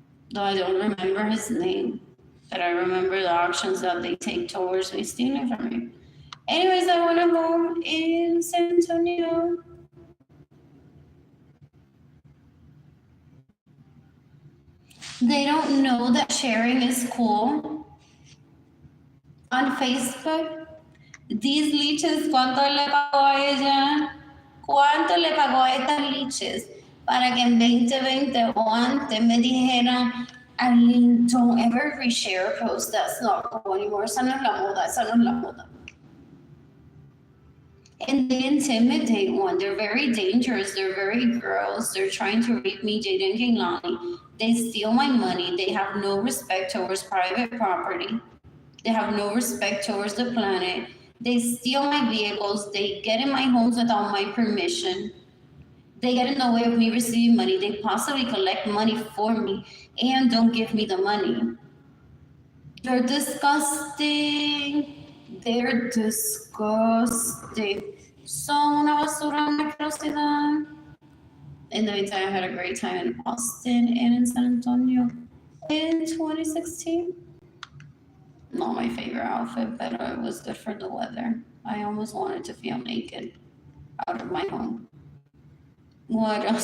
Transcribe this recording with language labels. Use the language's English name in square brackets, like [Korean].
[English] Though I don't remember his name, but I remember the actions that they take towards me, stealing from me. Anyways, I went home in San Antonio. They don't know that sharing is cool. On Facebook, these leeches, [Spanish] ¿cuánto le pagó a ella? ¿Cuánto le pagó a estas leeches para que en 2020 o antes me dijeran, Arlene, [English] don't ever reshare a post that's not cool anymore. [Spanish] Esa no es la moda, esa no es la moda. [English] And they intimidate one. They're very dangerous. They're very gross. They're trying to rape me, Jaden Kinglani. They steal my money. They have no respect towards private property. They have no respect towards the planet. They steal my vehicles. They get in my homes without my permission. They get in the way of me receiving money. They possibly collect money for me and don't give me the money. They're disgusting. They're disgusting. [Spanish] So una basura, una asquerosidad. [English] In the meantime, I had a great time in Austin and in San Antonio in 2016. Not my favorite outfit, but it was good for the weather. I almost wanted to feel naked out of my home. What else?